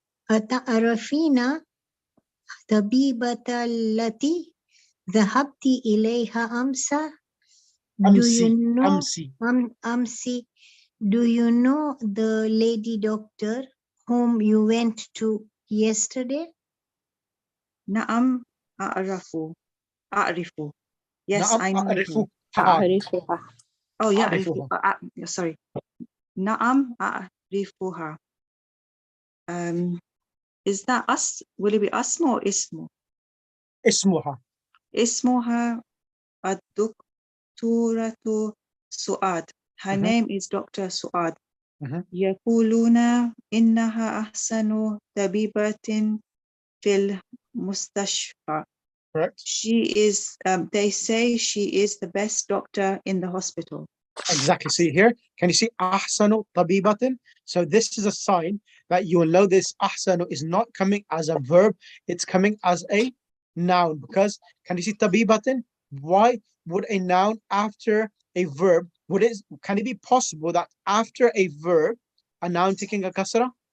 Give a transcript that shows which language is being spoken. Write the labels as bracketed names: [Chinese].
[Arabic] أتعرفين طبيبة التي ذهبت إليها أمس? [English] Do you know أمسي? Do you know the lady doctor whom you went to yesterday? [Arabic] نعم أعرف. [English] Yes, [Arabic] نعم [English] I know [Arabic] أعرفها. [English] her. Oh yeah, [Arabic] أعرفها. [English] sorry. [Arabic] نعم أعرفها. [English] Is that us? Will it be اسمه or اسمه? [Arabic] اسمها. اسمها الدكتورة سعاد. [English] Her name is Dr. Suad. [Arabic] يقولون إنها أحسن طبيبة في المستشفى. [English] Correct. She is, they say she is the best doctor in the hospital. Exactly. See here, can you see ahsanu tabibatin? So this is a sign that you will know this ahsanu is not coming as a verb, it's coming as a noun. Because can you see tabibatin? Why would a noun after a verb, can it be possible that after a verb, a noun taking a kasra?